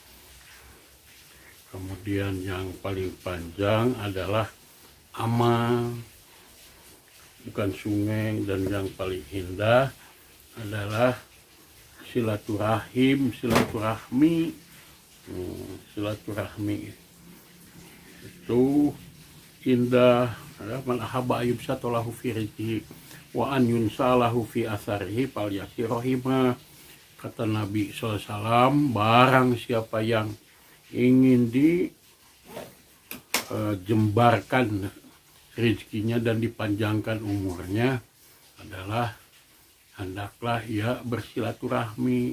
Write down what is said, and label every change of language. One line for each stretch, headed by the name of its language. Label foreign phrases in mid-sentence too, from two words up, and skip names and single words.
Indonesian: kemudian yang paling panjang adalah amal bukan sungai, dan yang paling indah adalah silaturahmi. Silaturahmi itu indah.
Arabic: من أحب أن يبسط له في رزقه وأن ينسأ له في أثره فليصل رحمه.
Indonesian: Kata Nabi SAW, barang siapa yang ingin dijembarkan rezekinya dan dipanjangkan umurnya, adalah hendaklah ia bersilaturahmi.